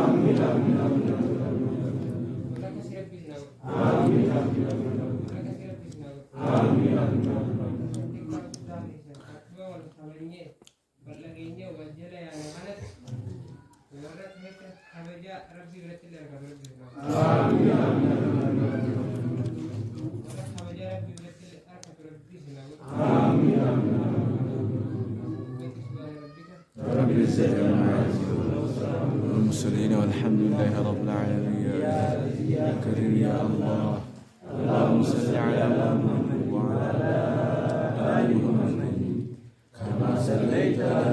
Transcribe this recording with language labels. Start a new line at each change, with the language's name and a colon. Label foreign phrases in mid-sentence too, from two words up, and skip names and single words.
Oromo: warra akkasii rabbii isin haa godhu warra akkasii rabbii isin haa godhu xiqqaa guddaa keessan akkuma wal kabajnee wal dhageenyee wal jala yaane kanatti warra keessa kabajaa rabbii biratti illee argama rabbii isin haa godhu warra kabajaa rabbii biratti illee argatu rabbii isin haa godhu
Arabic: رب العزة عما يصفون والمرسلين والحمد لله رب العالمين يا كريم يا الله اللهم صل على محمد وعلى آل محمد كما صليت على